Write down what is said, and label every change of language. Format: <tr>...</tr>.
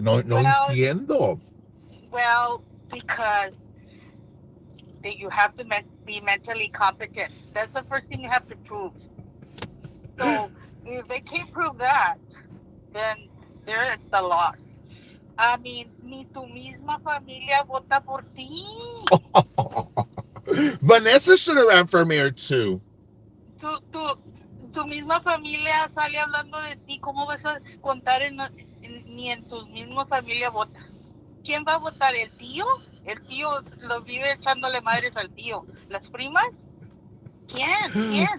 <es>No entiendo.</es> <en>Well, because you have to be mentally competent. That's the first thing you have to prove. So if they can't prove that, then they're at the loss. I mean,</en> <es>ni tu misma familia vota por ti.</es> <en>Vanessa should have ran for mayor too.</en> <es>Tu misma familia sale hablando de ti. ¿Cómo vas a contar ni en tu misma familia vota? ¿Quién va a votar? ¿El tío? El tío lo vive echándole madres al tío. ¿Las primas? ¿Quién?</es>